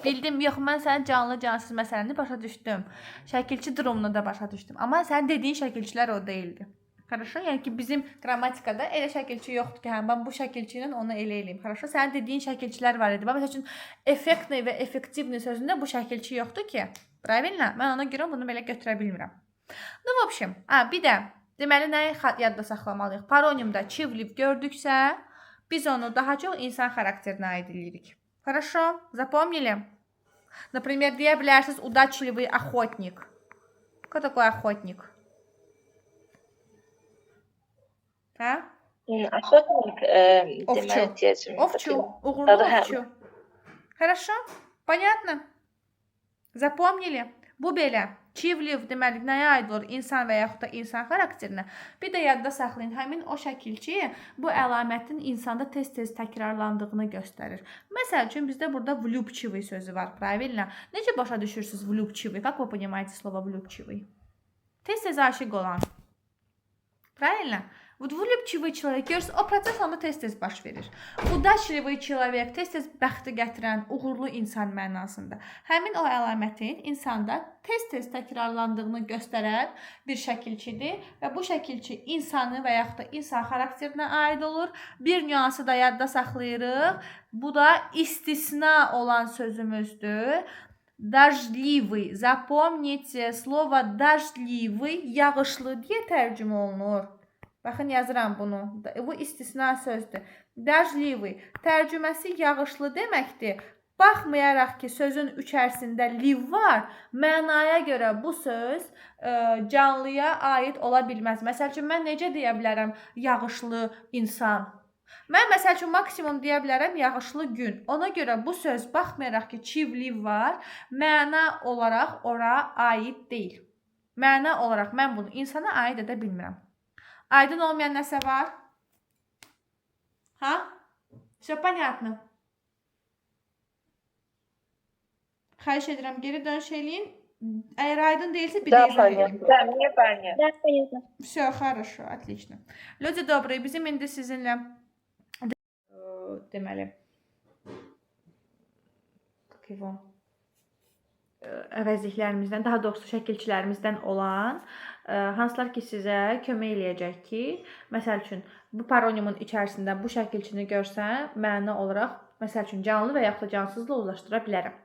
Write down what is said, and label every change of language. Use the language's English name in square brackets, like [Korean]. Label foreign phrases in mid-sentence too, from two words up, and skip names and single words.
[Azerbaijani] Bildim, yox, mən sənin canlı cansız məsələni başa düşdüm. Şəkilçi durumunu da başa düşdüm. Amma sənin dediyin şəkilçilər o deyildi. [Russian] Хорошо? [Azerbaijani] Yəni ki, bizim qrammatikada elə şəkilçi yoxdur ki, hə, mən bu şəkilçi ilə onu elə eləyim. [Russian] Хорошо? [Azerbaijani] Sənin dediyin şəkilçilər var idi. Məsəl üçün, effektli və effektivli sözündə bu şəkilçi yoxdur ki. [Russian] Правильно? [Azerbaijani] Mən ona görə bunu belə götürə bilmirəm. [Russian] Ну, в общем, [Azerbaijani] bir də deməli nəyi yadda saxlamalıyıq? Paronimdə çiv, liv gördüksə, biz onu daha çox insan xarakterinə aid edirik. [Russian] Хорошо? Запомнили? Например, [Azerbaijani] deyə bilərsiniz [Russian] удачливый охотник. Кто такой охотник? Hə? Охотник, [Azerbaijani] Овчу. Овчу. Уğurlu овчu. [Russian] Хорошо? Понятно? Запомнили? [Azerbaijani] Bu belə. Çiv, liv deməli nəyə aid olur? İnsan və yaxud da insan xarakterinə. Bir də yadda saxlayın, həmin o şəkilçi bu əlamətin insanda tez-tez təkrarlandığını göstərir. Məsəl üçün, bizdə burada влюбчивый sözü var. Правильно? Necə başa düşürsünüz влюбчивый? [Russian] Как вы понимаете слово влюбчивый? [Azerbaijani] Tez-tez aşiq olan. [Russian] Правильно? Вот влюбчивый человек, [Azerbaijani] görürsünüz, o proses onda tez-tez baş verir. [Russian] Удачливый человек, [Azerbaijani] tez-tez bəxti gətirən, uğurlu insan mənasında. Həmin o əlamətin insanda tez-tez təkrarlandığını göstərən bir şəkilçidir və bu şəkilçi insanı və yaxud da insan xarakterinə aid olur. Bir nüansı da yadda saxlayırıq. Bu da istisna olan sözümüzdür. [Russian] Дождливый. Запомните, слово дождливый [Azerbaijani] yağışlı deyə tərcümə olunur. Baxın, yazıram bunu. Bu istisna sözdür. Dajlivi tərcüməsi yağışlı deməkdir. Baxmayaraq ki, sözün içərisində liv var, mənaya görə bu söz canlıya aid ola bilməz. Məsəl üçün, mən necə deyə bilərəm yağışlı insan? Mən məsəl üçün maksimum deyə bilərəm yağışlı gün. Ona görə bu söz baxmayaraq ki, chiv liv var, məna olaraq ora aid deyil. Məna olaraq mən bunu insana aid edə bilmirəm. Aydın olmayan nəsə var? Ha? [Russian] Все понятно. [Azerbaijani] Xahiş edirəm, geri dönüş eləyin. Əgər aydın deyilsə, bir də izah edin. [Russian] Да, мне понятно. Да, понятно. Все, хорошо, отлично. Люди добрые, [Azerbaijani] bizim indi sizinlə deməli əvəzliklərimizdən, daha doğrusu şəkilçilərimizdən olan hansılar ki, sizə kömək eləyəcək ki, məsəl üçün, bu paronimin içərisində bu şəkilçini görsəm, məna olaraq, məsəl üçün, canlı və yaxud da cansızla uzlaşdıra bilərəm.